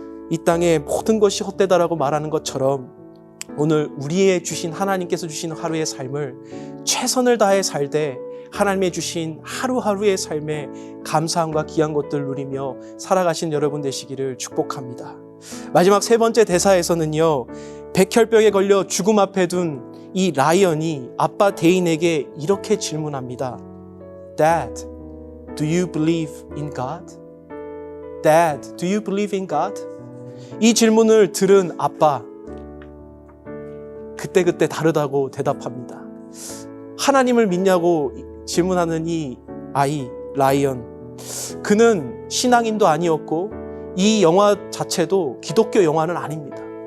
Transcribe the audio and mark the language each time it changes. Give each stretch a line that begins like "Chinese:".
Korean: 이 땅의 모든 것이 헛되다라고 말하는 것처럼 오늘 우리의 주신 하나님께서 주신 하루의 삶을 최선을 다해 살되 하나님의 주신 하루하루의 삶에 감사함과 귀한 것들을 누리며 살아가신 여러분 되시기를 축복합니다. 마지막 세 번째 대사에서는요, 백혈병에 걸려 죽음 앞에 둔 이 라이언이 아빠 대인에게 이렇게 질문합니다.
English: Dad, do you believe in God? Dad, do you believe in God?
Korean: 이 질문을 들은 아빠, 그때그때 다르다고 대답합니다. 하나님을 믿냐고 질문하는 이 아이, 라이언. 그는 신앙인도 아니었고 이 영화 자체도 기독교 영화는 아닙니다.